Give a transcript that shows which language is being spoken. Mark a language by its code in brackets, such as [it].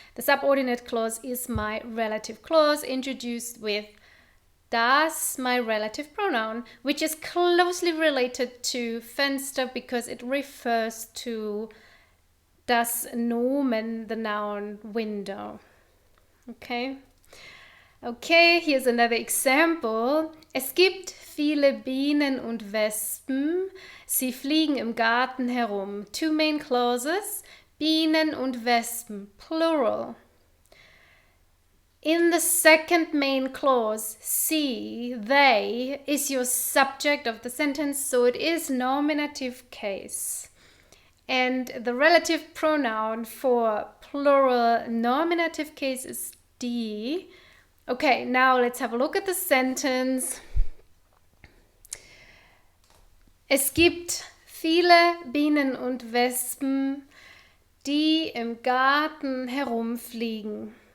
[en] The subordinate clause is my relative clause introduced with das, my relative pronoun, which is closely related to Fenster because it refers to [de] das Nomen, [en] the noun window. Okay? Okay, here's another example. [de] Es gibt viele Bienen und Wespen. Sie fliegen im Garten herum. [en] Two main clauses, [de] Bienen und Wespen, [en] plural. In the second main clause, sie, they, is your subject of the sentence, so it is nominative case. And the relative pronoun for plural nominative case is die. Okay, now let's have a look at the sentence. [de] Es gibt viele Bienen und Wespen, die im Garten herumfliegen.